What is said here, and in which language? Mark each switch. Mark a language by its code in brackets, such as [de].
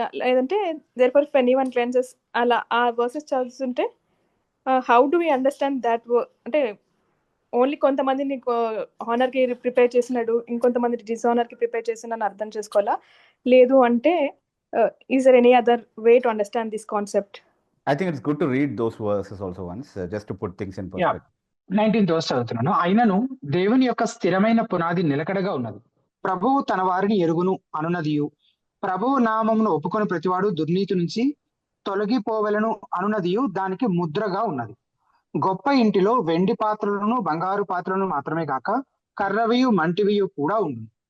[en] లేదంటే therefore if anyone క్లెన్సెస్ [te] అలా ఆ వర్సెస్ చదువుతుంటే [en] How do we understand that? [te] అంటే ఓన్లీ కొంతమందిని హానర్ కి ప్రిపేర్ చేసినాడు, ఇంకొంతమంది డిజానర్ కి ప్రిపేర్ చేసినాడు అని అర్థం చేసుకోవాలా? లేదు అంటే [en] Is there any other way to understand this concept? I think it's good to read those verses also once, just to put things in Yeah. perspective. [te] 19th verse చదువుతున్నాను. అయినను దేవుని యొక్క స్థిరమైన పునాది నిలకడగా ఉన్నది, ప్రభువు తన వారిని ఎరుగును అనునదియు, ప్రభువు నామమును ఒప్పుకొని ప్రతివాడు దుర్నీతి నుంచి తొలగిపోవలను అనునదియు దానికి ముద్రగా ఉన్నది. గొప్ప ఇంటిలో వెండి పాత్రలను బంగారు పాత్రలను మాత్రమే కాక కర్రవియు మంటివియు కూడా ఉండును.